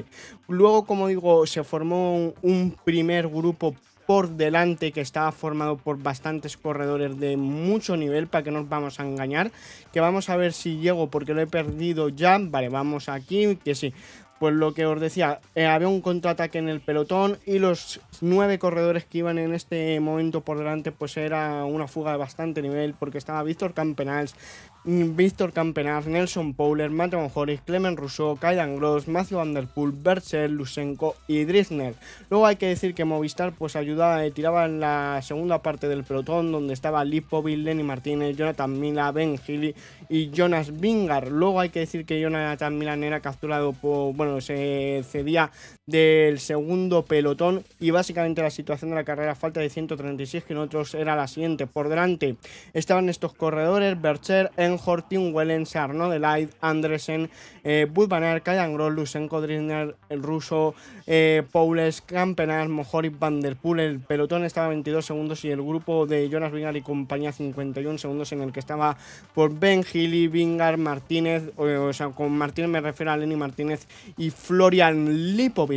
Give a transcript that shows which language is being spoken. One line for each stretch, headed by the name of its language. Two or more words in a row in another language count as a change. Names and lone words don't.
Spanish: Luego, como digo, se formó un primer grupo por delante que estaba formado por bastantes corredores de mucho nivel, para que no nos vamos a engañar, que vamos a ver si llego porque lo he perdido ya. Vale, vamos aquí, que sí. Pues lo que os decía, había un contraataque en el pelotón y los 9 corredores que iban en este momento por delante pues era una fuga de bastante nivel, porque estaba Víctor Campenas, Nelson Powless, Matej Mohoric, Clement Rousseau, Kaydan Gross, Mathieu Van Der Poel, Berchel, Lutsenko y Drisner. Luego hay que decir que Movistar pues ayudaba, tiraba en la segunda parte del pelotón, donde estaba Lipovic, Lenny Martínez, Jonathan Mila, Ben Healy y Jonas Vingegaard. Luego hay que decir que Jonathan Milan era capturado se cedía del segundo pelotón, y básicamente la situación de la carrera a falta de 136 kilómetros era la siguiente. Por delante estaban estos corredores: Bercher, Enhort, Tim Wellens, Arnaud Delahaye, Andresen, Wout van Aert, Kajan Gross, Lusenko, Drisner, el ruso, Poules, Campenaerts, Mohoric, Van der Poel. El pelotón estaba a 22 segundos y el grupo de Jonas Vingegaard y compañía 51 segundos, en el que estaba por Ben Healy, Vingegaard, Martínez, o sea, con Martínez me refiero a Lenny Martínez y Florian Lipovic.